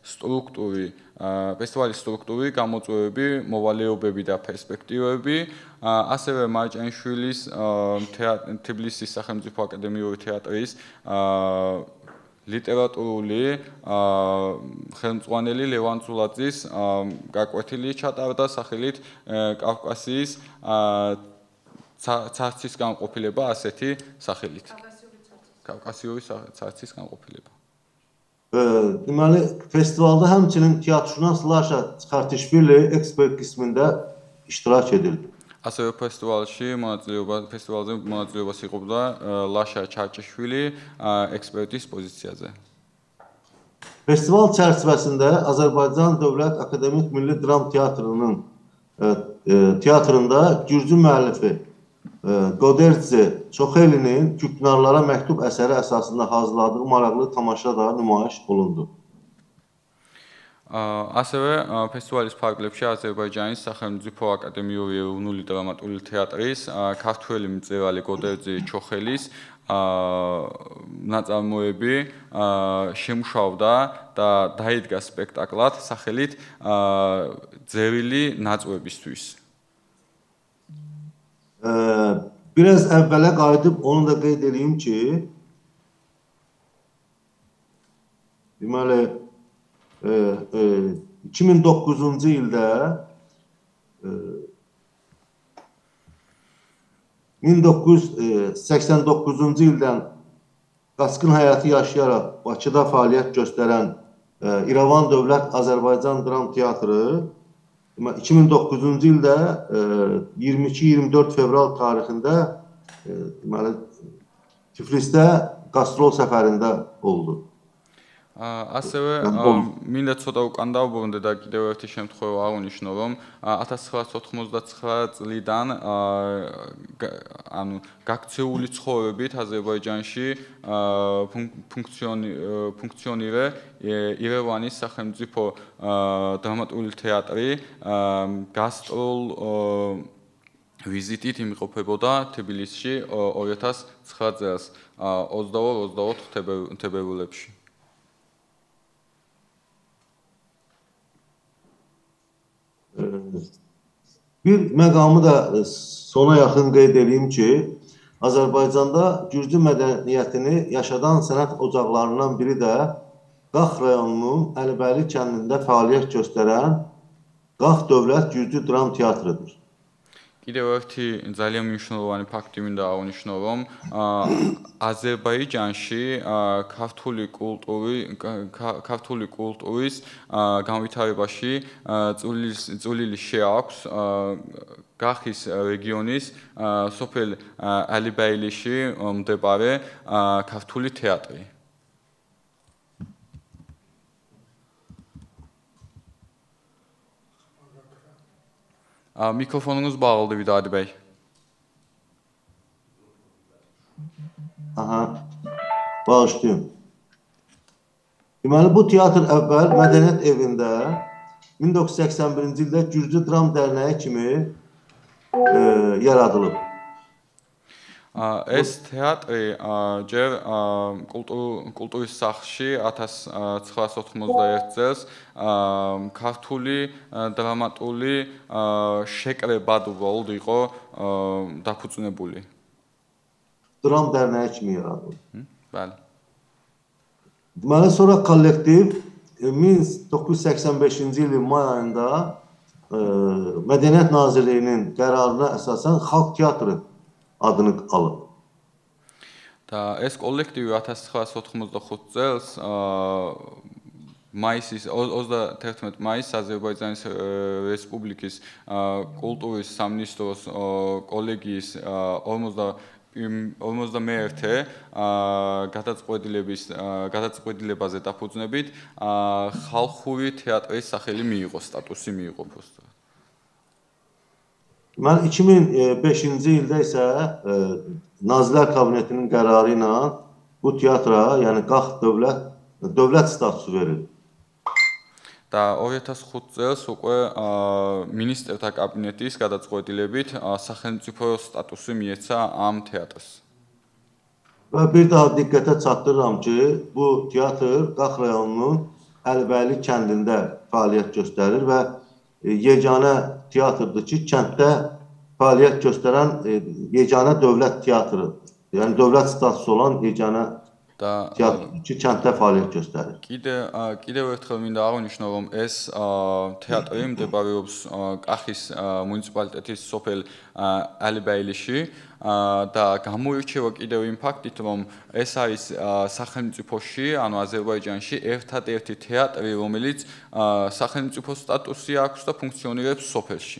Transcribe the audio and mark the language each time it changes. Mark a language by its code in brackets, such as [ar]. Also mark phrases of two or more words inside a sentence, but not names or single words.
[ka] სტრუქტური, გამოწვევები, მოვალეობები და პერსპექტივები, ასევე მარჭიანიშვილის თბილისის სახელმწიფო აკადემიური თეატრის ლიტერატურული ხელმძღვანელი ლევან ცულაძის გაკვეთილი ჩატარდა სახელით კავკასიის ცარცის განყოფილება ასეთი სახელით. კავკასიური ცარცის განყოფილება. [az] Deməli, festivalda həmçinin teatrşünas Laşa Çıxartışvili ekspert qismində iştirak edildi. [ka] ასევე ფესტივალზე მონაწილეობას იღებდა ლაშა ჩარჭიშვილი ექსპერტის პოზიციაზე. [az] Festival çərçivəsində Azərbaycan Dövlət Akademik Milli Dram Teatrında Gürcü müəllifi Goderci Çoxelinin Küknarlara məktub əsəri əsasında hazırladığı maraqlı tamaşa da nümayiş olundu. [ka] ასევე ფესტივალის ფარგლებში აზერბაიჯანის სახელმწიფო აკადემიური ეროვნული დრამატული თეატრის ქართველი მწერალი გოდერძი ჩოხელის ნაწარმოები შემუშავდა და დაიდგა სპექტაკლად სახელით ძერილი ნაწყვებისთვის. [az] Biraz əvvələ qayıdıb onu da qeyd edeyim ki, deməli 2009-cu ildə 1989-cu ildən qaçqın həyatı yaşayaraq Bakıda fəaliyyət göstərən İrəvan Dövlət Azərbaycan Dram Teatrı 2009-cu ildə 22-24 fevral tarixində Tiflisdə qastrol səfərində oldu. [ka] ასევე მინდა ცოტა უკან დავბრუნდე და კიდევ ერთი შემთხვევა აღნიშნო, რომ 1999 წლიდან გაქცეული ცხოვრებით აზერბაიჯანში ფუნქციონირე ირევანის სახელმწიფო დრამატული თეატრი გასტროლ ვიზიტით იმყოფებოდა თბილისში 2009 წელს 22-24 თებერვალებში. [az] Bir məqamı da sona yaxın qeyd edeyim ki, Azərbaycanda Gürcü mədəniyyətini yaşadan sənət ocaqlarından biri də Qax rayonunun Əlibəyli kəndində fəaliyyət göstərən Qax Dövlət Gürcü Dram Teatrıdır. [ka] კიდევ ერთი ძალიან მნიშვნელოვანი ფაქტი მინდა აღნიშნო, რომ აზერბაიჯანში ქართული კულტურის განვითარებაში წვლილი შეაქვს გახის რეგიონის სოფელ ალიბაილიში მდებარე ქართული თეატრი. [az] Mikrofonunuz bağlıdır Vidadi Bey. Bağışlayın. Deməli, bu teatr əvvəl Mədəniyyət evində 1981-ci ildə Gürcü Dram Dərnəyi kimi yaradılıb. [ka] ეს თეატრი ჯერ კულტურის სახლში 1991 წელს ქართული დრამატული შეკრებად უბრალოდ იყო დაფუძნებული. [az] Dram Dərnəyi kimi yaradılıb. Bəli. Deməli, sonra kollektiv 1985-ci ilin may ayında Mədəniyyət Nazirliyinin qərarına əsasən Xalq Teatrı adını alıb. [ka] და ეს კოლექტივი 1995 წელს მაისის 31 მაისს აზერბაიჯანის რესპუბლიკის კულტურის სამინისტროს კოლეგიის 51 გადაწყვეტილებაზე დაფუძნებით ხალხური თეატრის სახელი მიიღო, სტატუსი მიიღო просто. [az] Mən 2005-ci ildə isə Nazirlər Kabinetinin qərarı ilə bu teatra, yəni Qax dövlət statusu verildi. [ka] და 2005 წელს უკვე მინისტრთა კაბინეტის გადაწყვეტილებით სახელმწიფო სტატუსი მიეცა ამ თეატრს. [az] Və bir daha diqqətə çatdırıram ki, bu teatr Qax rayonunun Əlibəyli kəndində fəaliyyət göstərir və yeganə teatrdır ki, kənddə fəaliyyət göstərən yeganə dövlət teatrıdır. Yəni dövlət statusu olan yeganə teatrdır ki, kənddə fəaliyyət göstərir. [ka] კიდევ ერთხელ მინდა აღნიშნო, რომ ეს თეატრი მდებარეობს კახის მუნიციპალიტეტის სოფელ ალიბაილიში და გამოირჩევა კიდევ იმ ფაქტით, რომ ეს არის სახელმწიფოში, ანუ აზერბაიჯანში ერთადერთი თეატრი, რომელიც სახელმწიფო სტატუსი აქვს და ფუნქციონირებს სოფელში.